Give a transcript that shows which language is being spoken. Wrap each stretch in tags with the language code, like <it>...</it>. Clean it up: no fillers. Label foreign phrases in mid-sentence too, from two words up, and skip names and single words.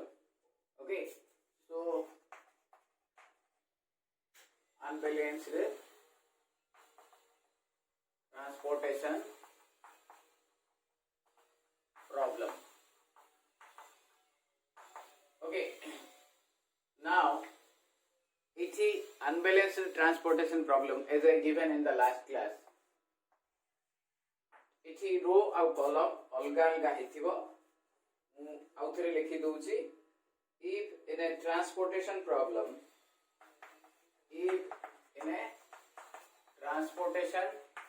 <en>Okay, so unbalanced transportation problem. Okay, now it is unbalanced transportation problem as I given in the last class. It is row और column</en> <or>ଅଲଗା ଅଲଗା ହେତିବୋ ଆଉ ଥରେ ଲିଖି ଦୋଛି.</or> <en>If in a transportation problem, if in a transportation</en>